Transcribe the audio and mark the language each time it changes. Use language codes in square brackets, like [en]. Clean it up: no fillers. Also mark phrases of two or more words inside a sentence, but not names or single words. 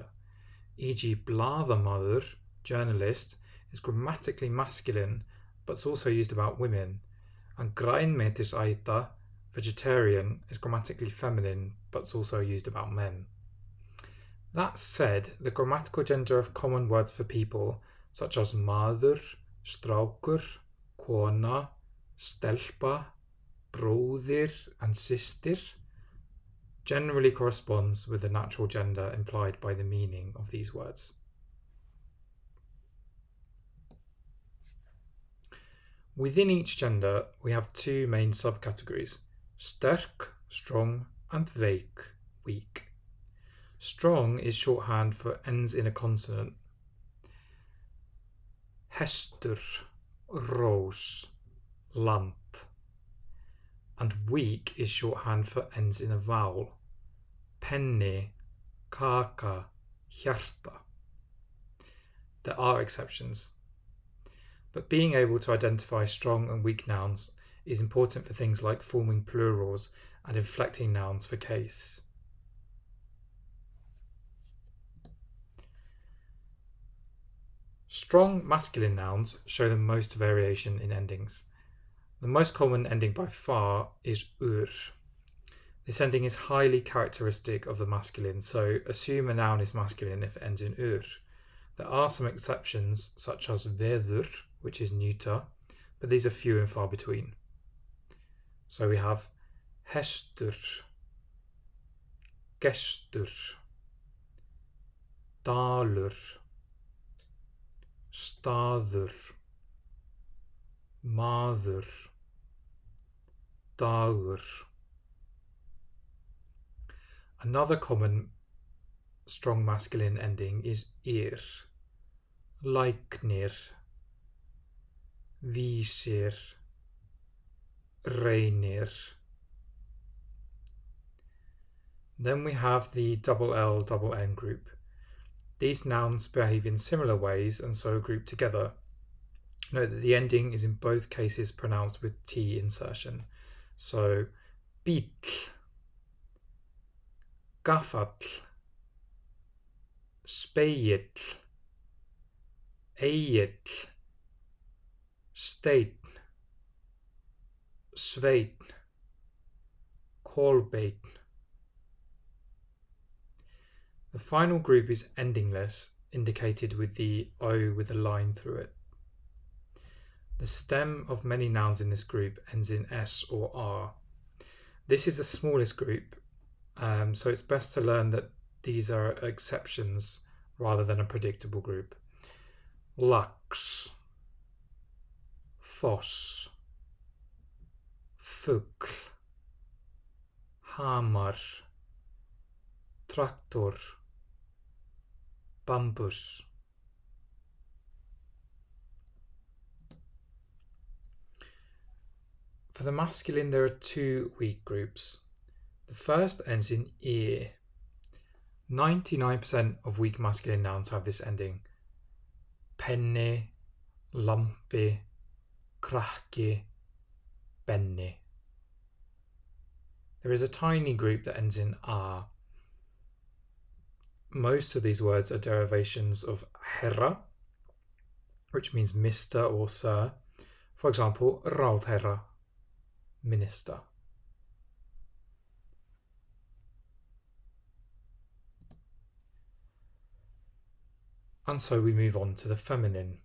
[en] E.g., blaðamaður, journalist, is grammatically masculine, but it's also used about women, and grænmetisæta, vegetarian, is grammatically feminine, but it's also used about men. That said, the grammatical gender of common words for people, such as [is] maður, strákur, kona, stelpa, bróðir, [en] and systir, generally corresponds with the natural gender implied by the meaning of these words. Within each gender, we have two main subcategories: sterk, strong, and veik, weak. Strong is shorthand for ends in a consonant. [is] Hestur, rós, land. [en] And weak is shorthand for ends in a vowel. [is] Penni, kaka, hjarta. [en] There are exceptions. But being able to identify strong and weak nouns is important for things like forming plurals and inflecting nouns for case. Strong masculine nouns show the most variation in endings. The most common ending by far is ur. This ending is highly characteristic of the masculine, so assume a noun is masculine if it ends in ur. There are some exceptions, such as veður, which is neuter, but these are few and far between. So we have [is] hestur, gestur, dalur, staður, maður, dagur. [en] Another common strong masculine ending is ir, [is] læknir, vísir, reynir. [en] Then we have the double L, double N group. These nouns behave in similar ways and so group together. Note that the ending is in both cases pronounced with T insertion. So, [is] bíll, gafall, spegill, egill, steinn, sveinn, kolbeinn. [en] The final group is endingless, indicated with the O with a line through it. The stem of many nouns in this group ends in S or R. This is the smallest group, so it's best to learn that these are exceptions rather than a predictable group. [is] Lax, foss, fugl, hamar, traktor, bambus. [en] For the masculine, there are two weak groups. The first ends in ear. 99% of weak masculine nouns have this ending. [is] Penni, lampi, krakki, benni. [en] There is a tiny group that ends in a. Most of these words are derivations of herra, which means Mr. or Sir. For example, ráðherra, minister. And so we move on to the feminine.